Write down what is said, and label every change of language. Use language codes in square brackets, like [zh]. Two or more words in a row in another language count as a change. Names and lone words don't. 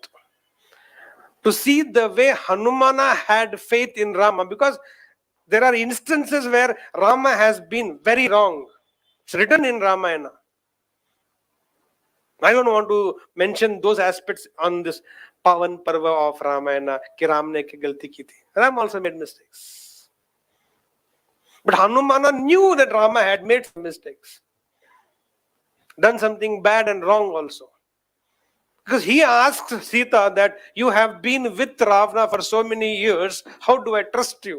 [en] To see the way Hanumana had faith in Rama, because there are instances where Rama has been very wrong. It's written in Ramayana. I don't want to mention those aspects on this Pavan Parva of Ramayana. [hi] कि राम ने की गलती की थी. [en] Ram also made mistakes. But Hanumana knew that Rama had made some mistakes. Done something bad and wrong also. Because he asked Sita that you have been with Ravana for so many years, how do I trust you?